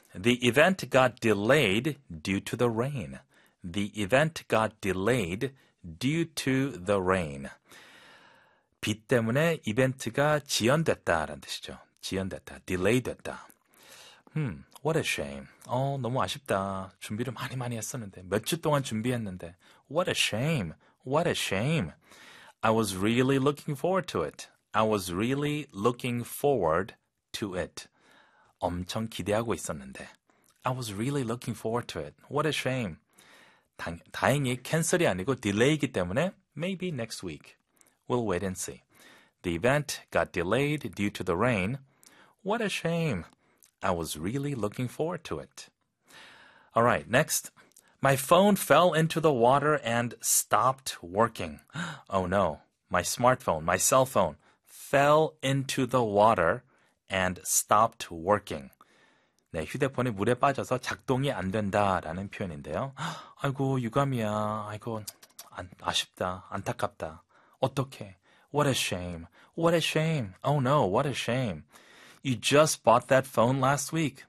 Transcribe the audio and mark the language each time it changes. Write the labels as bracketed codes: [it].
[en] The event got delayed due to the rain. The event got delayed due to the rain. [ko] 비 때문에 이벤트가 지연됐다라는 뜻이죠. 지연됐다. [en] delay 됐다. What a shame. [ko] 너무 아쉽다. 준비를 많이 많이 했었는데. 몇주 동안 준비했는데. [en] What a shame. What a shame. I was really looking forward to it. I was really looking forward to it. [ko] 엄청 기대하고 있었는데. [en] I was really looking forward to it. What a shame. [ko] 다행히 캔슬이 아니고 딜레이이기 때문에 maybe [en] next week. We'll wait and see. The event got delayed due to the rain. What a shame. I was really looking forward to it. All right, next. My phone fell into the water and stopped working. Oh no. My cell phone fell into the water and stopped working. [ko] 네, 휴대폰이 물에 빠져서 작동이 안 된다라는 표현인데요. 아이고, 유감이야. 아이고, 아쉽다. 안타깝다. 어떡해. [en] What a shame. What a shame. Oh no, what a shame. You just bought that phone last week.